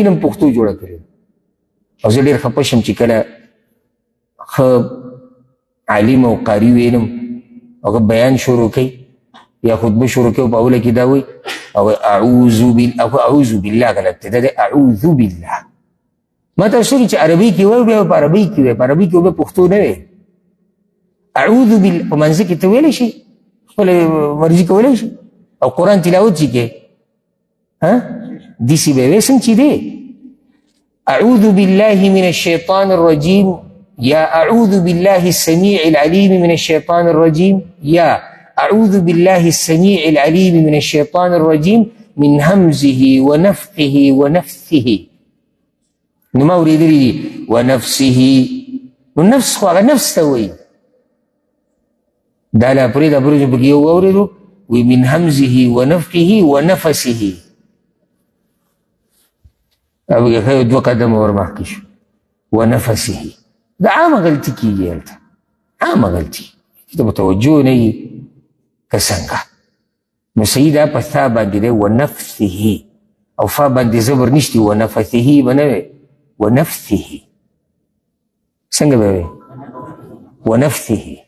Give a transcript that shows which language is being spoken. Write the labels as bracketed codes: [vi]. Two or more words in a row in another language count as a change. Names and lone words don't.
[ps] نه پښتو جوړه کړې او زه ډېر خفه شم چې کله ښه عالم او قاري وینم هغه بیان شروع کوي یا خطبه شروع کوي په اوله کې دا وایي او [ar] اعوذ بالله [ps] غلط دی دا دی [ar] اعوذ بالله [ps] ما تاسو ویلي چې عربۍ کې وایو بیا په عربۍ کې وایي په عربۍ کې به پښتو نه وایي [ar] اعوذ بالله [ps] په منځ کې ته ویلی شي خپله مرضي کولی شي او قرآن تلاوت چې کې داسې به وایي څنګه چې دی [ar] اعوذ بالله من الشیطان الرجیم [ps] یا [ar] اعوذ بالله السمیع العلیم من الشیطان الرجیم [ps] یا [ar] اعوذ بالله السمیع العلیم من الشیطان الرجیم من همزه ونفخه ونفثه [ps] نو ما اورېدلي دي ونفسه نو نفس خو هغه نفس ته وایي دا لا پرېږده پرېږده پکې یو واورېدو وی [ar] من همزه ونفخه ونفسه [ps] او هغه دوه قدمه ور مخکې شو ونفسه دا عامه غلطي کېږي هلته عامه غلطي ته متوجه نه یي که څنګه نو صحیح دا په ثا باندې دی ونفسه او فا باندې زبر نشتی ونفسه به نه وی ونفسه څنګه به وی ونفسه